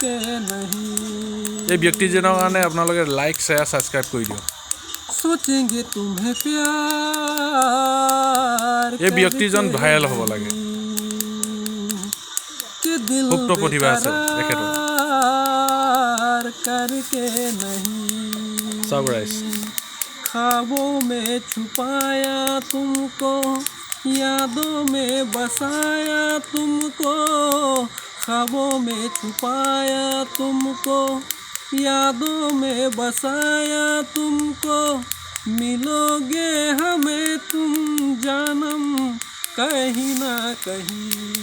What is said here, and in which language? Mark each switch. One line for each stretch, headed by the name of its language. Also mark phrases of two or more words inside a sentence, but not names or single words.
Assamese: এই ব্যক্তিজনৰ কাৰণে আপোনালোকে
English: like, share, subscribe
Assamese: কৰি দিয়ক।
Hindi: सोचेंगे तुम्हें प्यार,
Assamese: এই ব্যক্তিজন ভাইৰেল হ'ব লাগে। সুপ্ত প্ৰতিভা আছে তেখেতৰ।
Hindi: करके नहीं
Assamese: চাওক ৰাইজ।
Hindi: ख्वाबों में छुपाया तुमको, यादों में बसाया तुमको, ख्वाबों में छुपाया तुमको, यादों में बसाया तुमको, मिलोगे हमें तुम जानम कहीं ना कहीं।